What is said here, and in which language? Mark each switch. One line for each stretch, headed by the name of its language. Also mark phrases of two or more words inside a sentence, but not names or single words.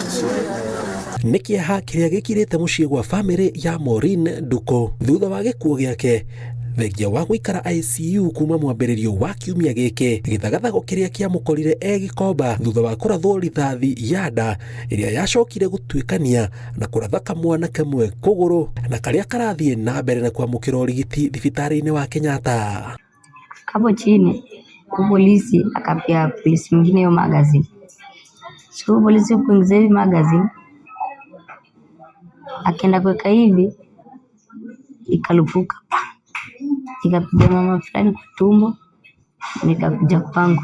Kikuyu: Nikiaha kiria gikirite mucii gwa family ya Maureen Nduko thutha wa gikuo giake thengia wa guikara ICU kuma mwambiririo wa kiumia giki githagathago kiria kiamukorire gikomba thutha wa kurathwo rithathi ya nda iria yacokire gutuikania na kuratha kamwana kamwe kuguru na karia karathie na mbere na kwamukira urigiti thibitari-ini wa Kenyatta.
Swahili: Hapo chini polisi akapia polisi mwingine hiyo magazine. So polisi kuingiza hivi magazine akaenda kuweka hivi ikalupuka. Nikapiga mama fulani kwa tumbo, nikakuja kwangu.